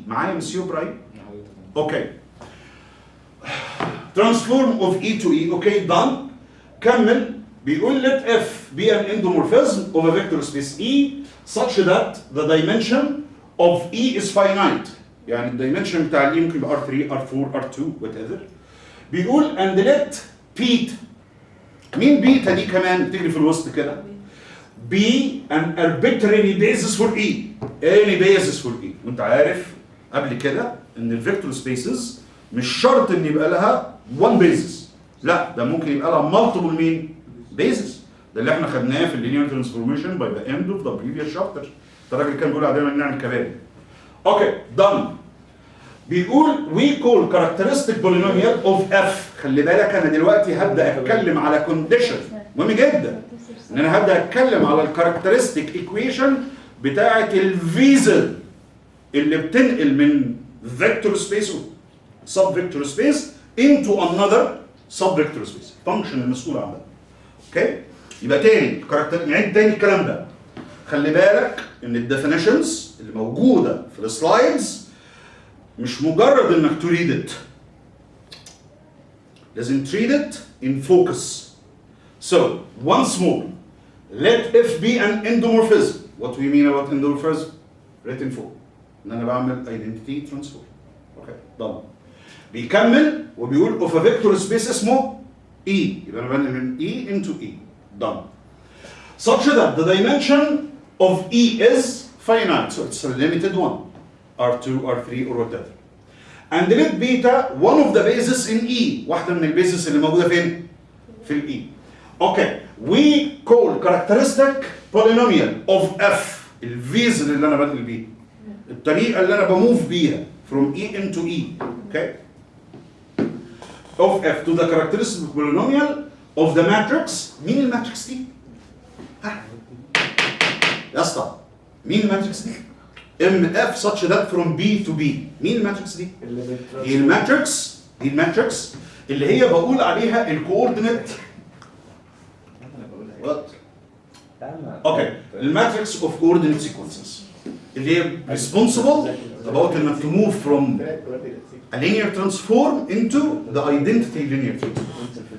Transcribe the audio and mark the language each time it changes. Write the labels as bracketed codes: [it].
[ar] معايا مسيو برايم؟ اوكي. [en] Transform of E to E. Okay done. [ar] كمل. [en] بيقول let F be an endomorphism of a vector space E such that the dimension of E is finite. [ar] يعني الدايمنشن بتاع ال E ممكن يبقى R3 R4 R2 whatever. [en] بيقول and let beta. [ar] مين بيتا دي كمان تجري في الوسط كده؟ [en] B an arbitrary basis for E. any basis for E. [ar] وانت عارف قبل كده ان الفيكتور سبيسز مش شرط ان يبقى لها one basis. لا ده ممكن يبقى لها multiple مين؟ basis. ده اللي احنا خدناه في اللينير ترانسفورميشن [en] by the end of the previous chapter. [ar] ده الراجل كان بيقول علينا نعمل كباري. [en] Okay done. بيقول we call characteristic polynomial of F. [ar] خلي بالك انا دلوقتي هبدا اتكلم على condition مهم جدا ان انا هبدا اتكلم على الكاركترستيك ايكويشن بتاعه الفيزل اللي بتنقل من فيكتور سبيس سب فيكتور سبيس [en] into another sub vector space. [ar] فانكشن المسؤول عن ده. اوكي؟ يبقى تاني نعيد تاني الكلام ده. خلي بالك ان الديفينيشنز اللي موجوده في السلايدز مش مجرد انك تريد ات. لازم [en] Treat it in focus. So once more, let F be an endomorphism. What do we mean about endomorphism? Written for. [ar] ان انا بعمل identity transform. [en] Okay done. [ar] بيكمل وبيقول of a vector space اسمه E. يبقى انا بنقل من E into E. [en] Done. Such that the dimension of E is finite. So it's a limited one. R2, R3 or whatever. And let beta one of the bases in E. [ar] واحدة من البيزس اللي موجودة فين؟ في ال E. [en] Okay. We call characteristic polynomial of F. [ar] الفيزل اللي انا بنقل بيه. الطريقة اللي انا بموف بيها [en] from E into E. Okay. Of F to the characteristic polynomial of the matrix. [ar] مين الماتريكس دي؟ ها؟ يا اسطى مين الماتريكس دي؟ [en] MF such that from B to B. [ar] مين الماتريكس دي؟ دي الماتريكس اللي هي بقول عليها الكوردينيت. [en] What? Okay الماتريكس of coordinate sequences اللي هي responsible about انك to move from a linear transform into the identity linear transform.